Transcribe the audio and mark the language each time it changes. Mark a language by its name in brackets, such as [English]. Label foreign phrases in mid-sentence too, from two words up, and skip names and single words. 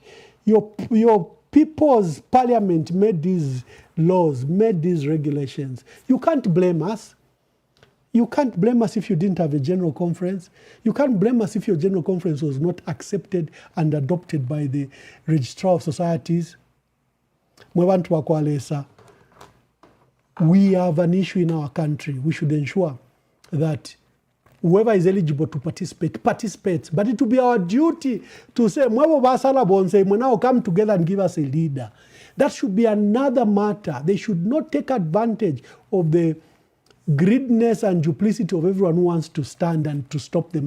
[English] Your people's parliament made these laws, made these regulations. You can't blame us. You can't blame us if you didn't have a general conference. You can't blame us if your general conference was not accepted and adopted by the Registrar of Societies. [Bemba] Mwebantu wa Kwalesa, [English] we have an issue in our country. We should ensure that whoever is eligible to participate, participates. But it will be our duty to say, [Bemba] Mwebo Basala Bonse, [English] we now come together and give us a leader. That should be another matter. They should not take advantage of the greediness and duplicity of everyone who wants to stand and to stop them.